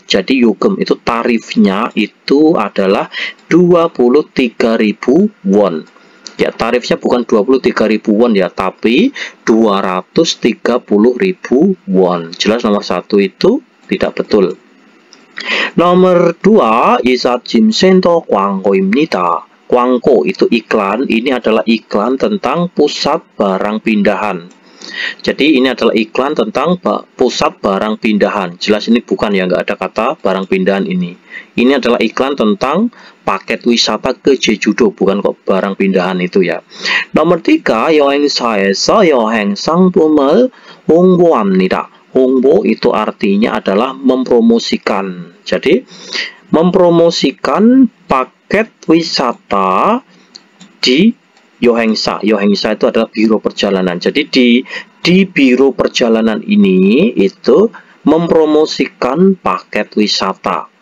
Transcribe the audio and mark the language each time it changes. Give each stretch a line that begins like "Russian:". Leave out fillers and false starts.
Indonesian: Jadi 요금 itu tarifnya itu adalah 23.000 won. Ya, tarifnya bukan 23.000 won ya, tapi 230.000 won. Jelas nomor 1 itu tidak betul. Nomor 2,
Korean: 이삿짐 센터 광고입니다.
Indonesian: 광고 itu iklan, ini adalah iklan tentang pusat barang pindahan. Jadi ini adalah iklan tentang pusat barang pindahan. Jelas ini bukan ya, nggak ada kata barang pindahan ini. Ini adalah iklan tentang paket wisata ke Jeju-do, bukan kok barang pindahan itu ya. Nomor 3,
Korean: 여행사에서 여행 상품을 홍보합니다.
Indonesian: 홍보 itu artinya adalah mempromosikan. Jadi mempromosikan paket wisata di Yohengsa. Yohengsa itu adalah biro perjalanan. Jadi di biro perjalanan ini itu mempromosikan paket wisata